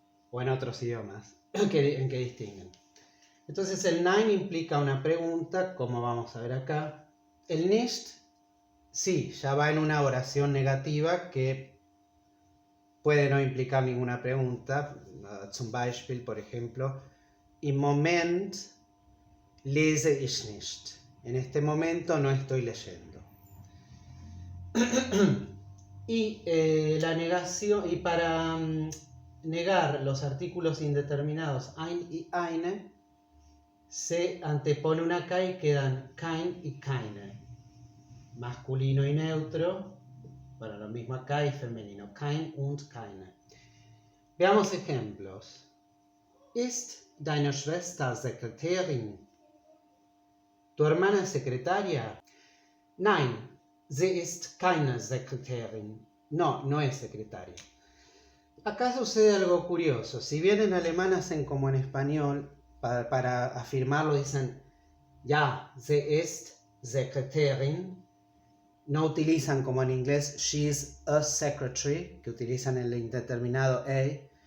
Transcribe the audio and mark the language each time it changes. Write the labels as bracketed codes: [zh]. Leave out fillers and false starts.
[es] O en otros idiomas en que distinguen. Entonces el nein implica una pregunta, como vamos a ver acá. El nicht, sí, ya va en una oración negativa que puede no implicar ninguna pregunta. [de] Zum Beispiel, [es] por ejemplo, [de] im Moment lese ich nicht. [es] En este momento no estoy leyendo. Y la negación, y para negar los artículos indeterminados ein y eine, se antepone una K y quedan kein y keine. Masculino y neutro, bueno, lo mismo acá y femenino, kein und keine. Veamos ejemplos. [de] Ist deine Schwester Sekretärin? [es] ¿Tu hermana es secretaria? [de] Nein, sie ist keine Sekretärin. [es] No, no es secretaria. Acá sucede algo curioso. Si bien en alemán hacen como en español, para afirmarlo dicen, [de] ja, sie ist Sekretärin. [es] No utilizan como en inglés, [en] she is a secretary, [es] que utilizan el indeterminado a.